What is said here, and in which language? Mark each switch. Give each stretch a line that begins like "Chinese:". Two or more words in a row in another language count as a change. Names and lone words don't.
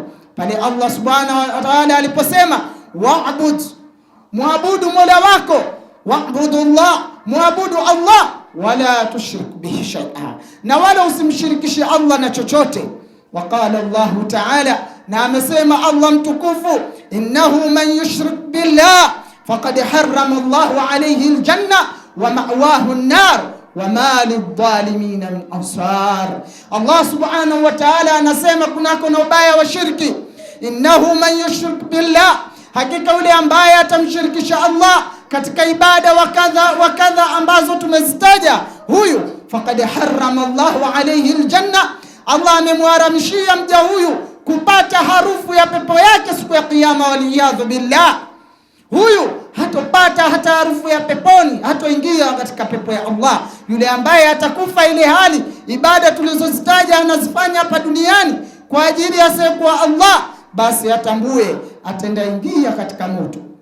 Swahili: Pale Allah
Arabic: سبحانه وتعالى
Swahili: aliposema wa'bud, muabudu Mola wako,
Arabic: واعبدوا الله,
Swahili: muabudu Allah,
Arabic: ولا تشرك به شيئا,
Swahili: na wala usimshirikishe Allah na chochote.
Arabic: وقال الله تعالى,
Swahili: na amesema Allah mtukufu,
Arabic: إنه من يشرك بالله فقد حرم الله عليه الجنة ومأواه النار وما للظالمين من أنصار.
Swahili: Allah
Arabic: سبحانه وتعالى
Swahili: anasema kunako na ubaya wa shirki,
Arabic: إنه من يشرك بالله,
Swahili: hakika yule ambaye atamshirikisha Allah katika ibada
Arabic: وكذا
Swahili: ambazo tumezitaja, huyu
Arabic: فقد حرم الله عليه الجنة,
Swahili: Allah amemharamishia mja huyu kupata harufu ya pepo yake siku ya kiyama,
Arabic: والعياذ بالله.
Swahili: Huyu hatopata hata harufu ya peponi, hatoingia katika pepo ya Allah. Yule ambaye atakufa ile hali ibada tulizozitaja anazifanya hapa duniani kwa ajili ya siku Allah, basi atambue atenda ingia katika moto.